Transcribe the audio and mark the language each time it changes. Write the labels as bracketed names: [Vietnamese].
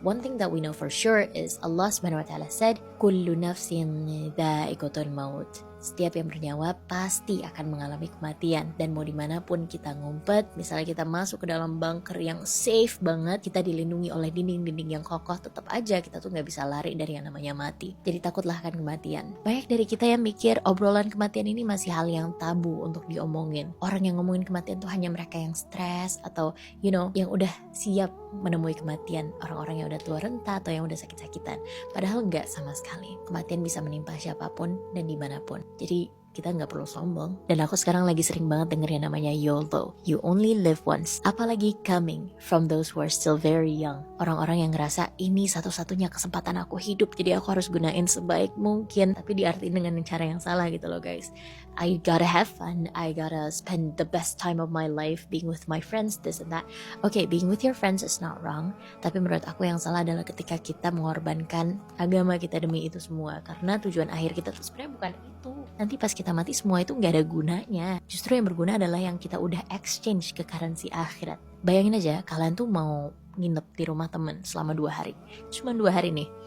[English] One thing that we know for sure is Allah Subhanahu wa taala said, [Arabic] kullu nafsin dha'iqatul maut. [Indonesian] Setiap yang bernyawa pasti akan mengalami kematian. Dan mau dimanapun kita ngumpet, misalnya kita masuk ke dalam bunker yang safe banget, kita dilindungi oleh dinding-dinding yang kokoh, tetap aja kita tuh gak bisa lari dari yang namanya mati. Jadi takutlah akan kematian. Banyak dari kita yang mikir obrolan kematian ini masih hal yang tabu untuk diomongin. Orang yang ngomongin kematian tuh hanya mereka yang stres atau yang udah siap menemui kematian. Orang-orang yang udah tua renta atau yang udah sakit-sakitan. Padahal gak sama sekali. Kematian bisa menimpa siapapun dan dimanapun. Jadi kita gak perlu sombong. Dan aku sekarang lagi sering banget denger yang namanya YOLO, [English] you only live once. [Indonesian] Apalagi [English] coming from those who are still very young. [Indonesian] Orang-orang yang ngerasa ini satu-satunya kesempatan aku hidup, jadi aku harus gunain sebaik mungkin. Tapi diartiin dengan cara yang salah gitu loh guys. [English] I gotta have fun, I gotta spend the best time of my life being with my friends, this and that. Okay, being with your friends is not wrong. [Indonesian] Tapi menurut aku yang salah adalah ketika kita mengorbankan agama kita demi itu semua. Karena tujuan akhir kita tuh sebenarnya bukan itu. Nanti pas kita mati semua itu gak ada gunanya. Justru yang berguna adalah yang kita udah exchange ke currency akhirat. Bayangin aja kalian tuh mau nginep di rumah temen selama 2 hari. Cuma 2 hari nih.